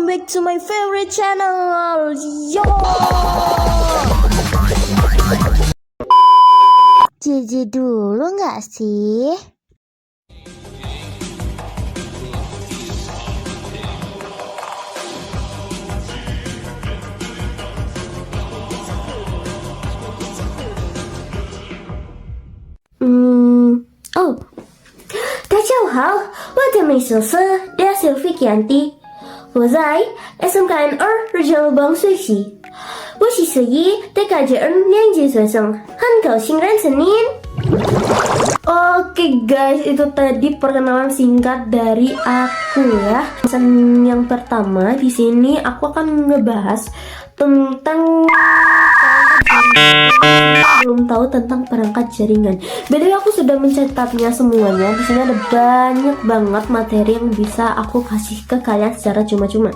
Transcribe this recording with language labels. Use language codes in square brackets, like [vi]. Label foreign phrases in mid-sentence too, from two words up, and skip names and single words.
[en] to my favorite channel. [id] Yo! JJ dulu nggak sih? [zh] Oh，大家好，我的名字是廖小飞 Kianti， 我在 SMKN 2 Regional Bank 学习。我是属于TKJN 2级学生，很高兴认识您。 [id] Oke guys, itu tadi perkenalan singkat dari aku ya. Pesan yang pertama di sini aku akan ngebahas tentang belum tahu tentang perangkat jaringan. Btw aku sudah mencatatnya semuanya. Di sini ada banyak banget materi yang bisa aku kasih ke kalian secara cuma-cuma.